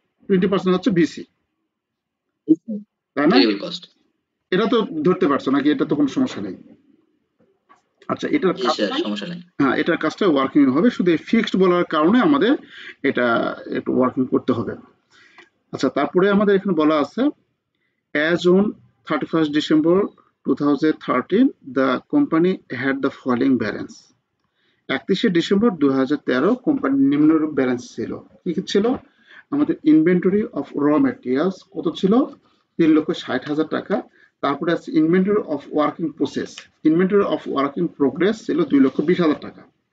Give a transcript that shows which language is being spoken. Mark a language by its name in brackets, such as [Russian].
[Bangla] 20% হচ্ছে ভিসি, তাই না? এটা তো ধরতে পারছো নাকি? এটা তো কোনো সমস্যা নেই। আচ্ছা, এটার সমস্যা নেই। হ্যাঁ, এটার কাজটা ওয়ার্কিং হবে। শুধু ফিক্সড বলার কারণে আমাদের এটা একটু ওয়ার্কিং করতে হবে। আচ্ছা, তারপরে আমাদের এখানে বলা আছে [English] as on 31st December 2013 the company had the following balance। [Bangla] 31শে December 2013 কোম্পানির নিম্নরূপ ব্যালেন্স ছিল। কি কি ছিল? আমাদের ইনভেন্টরি অফ র ম্যাটেরিয়ালস কত ছিল? 3,60,000 টাকা। তারপরে আছে inventory of working process, inventory of working progress ছিল 2,20,000 টাকা।